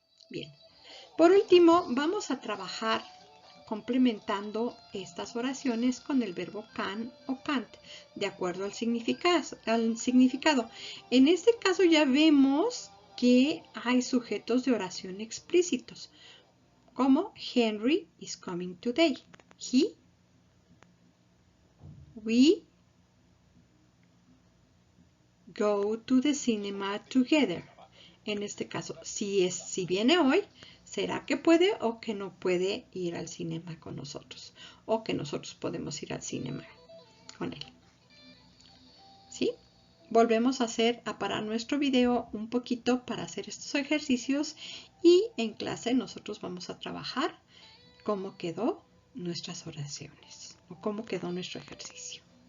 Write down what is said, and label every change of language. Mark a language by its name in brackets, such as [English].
[Spanish] Bien, por último, vamos a trabajar complementando estas oraciones con el verbo can o can't, de acuerdo al significado. En este caso ya vemos que hay sujetos de oración explícitos, como [English] Henry is coming today. He, we go to the cinema together. [Spanish] En este caso, si viene hoy, será que puede o que no puede ir al cinema con nosotros, o que nosotros podemos ir al cinema con él. ¿Sí? Volvemos a parar nuestro video un poquito para hacer estos ejercicios y en clase nosotros vamos a trabajar cómo quedó nuestras oraciones o cómo quedó nuestro ejercicio.